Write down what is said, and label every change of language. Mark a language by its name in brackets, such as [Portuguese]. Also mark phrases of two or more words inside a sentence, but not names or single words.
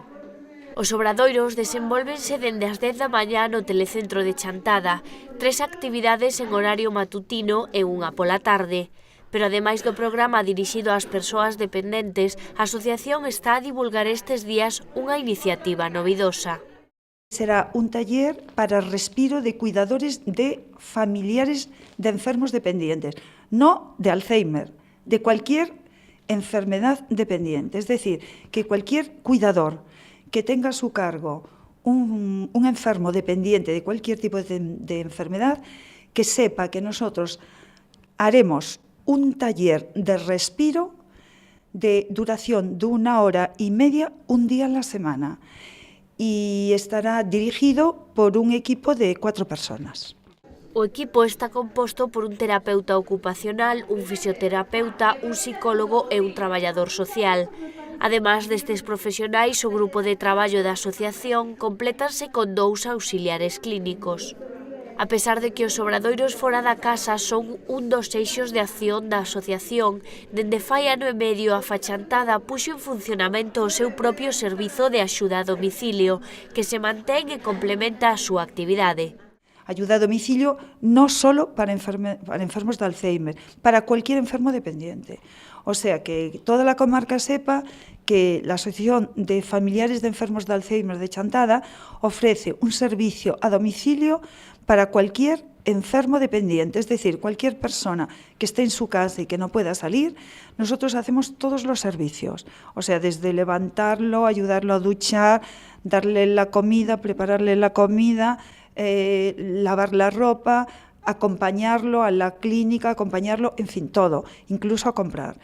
[Galician] Os obradoiros desenvólvense dende as 10 da mañá no telecentro de Chantada, 3 actividades en horario matutino e unha pola tarde. Pero ademais do programa dirixido ás persoas dependentes, a asociación está a divulgar estes días unha iniciativa novidosa. [Spanish] Será un taller para respiro de cuidadores de familiares de enfermos dependientes, no de Alzheimer, de cualquier enfermedad dependiente. Es decir, que cualquier cuidador que tenga a su cargo un enfermo dependiente de cualquier tipo de enfermedad, que sepa que nosotros haremos un taller de respiro de duración de 1 hora y media, un día a la semana. Y estará dirigido por un equipo de 4 personas. [Galician] O equipo está composto por un terapeuta ocupacional, un fisioterapeuta, un psicólogo e un traballador social. Ademais destes profesionais, o grupo de traballo da asociación complétanse con 2 auxiliares clínicos. A pesar de que os obradoiros fora da casa son un dos eixos de acción da asociación, dende fai ano e medio a Fachantada puxo en funcionamento o seu propio servizo de axuda a domicilio, que se mantén e complementa a súa actividade. [Spanish] Ayuda a domicilio no solo para enfermos de Alzheimer, para cualquier enfermo dependiente. O sea, que toda la comarca sepa que la Asociación de Familiares de Enfermos de Alzheimer de Chantada ofrece un servicio a domicilio para cualquier enfermo dependiente, es decir, cualquier persona que esté en su casa y que no pueda salir, nosotros hacemos todos los servicios, o sea, desde levantarlo, ayudarlo a duchar, darle la comida, prepararle la comida, lavar la ropa, acompañarlo a la clínica, acompañarlo, en fin, todo, incluso a comprar.